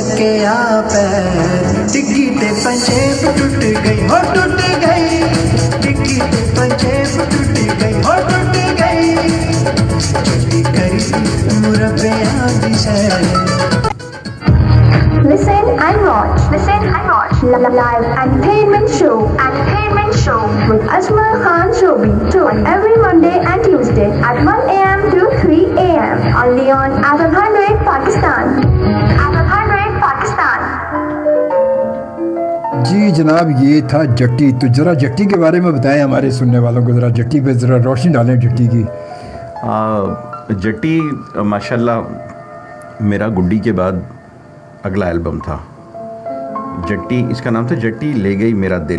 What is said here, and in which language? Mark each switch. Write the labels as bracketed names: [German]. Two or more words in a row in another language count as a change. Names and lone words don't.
[Punjabi] کے آ پیر، ٹکی تے پنجیب ٹٹ گئی ہو ٹٹ گئی، ٹکی تے پنجیب ٹٹ گئی ہو ٹٹ گئی، جٹی کردی مربیاں دی سیر. [English] Listen and watch live entertainment show with Ajmal Khan Shobi on every Monday and Tuesday at 1 AM to 3 AM only on Adam 100 Pakistan. Adam 100 Pakistan. [Urdu] جی جناب، یہ تھا جٹی. تو ذرا جٹی کے بارے میں بتائیں ہمارے سننے والوں کو، ذرا جٹی پہ ذرا روشنی ڈالیں جٹی کی. جٹی ماشاءاللہ میرا گڈی کے بعد اگلا البم تھا. جٹی، اس کا نام تھا جٹی لے گئی میرا دل.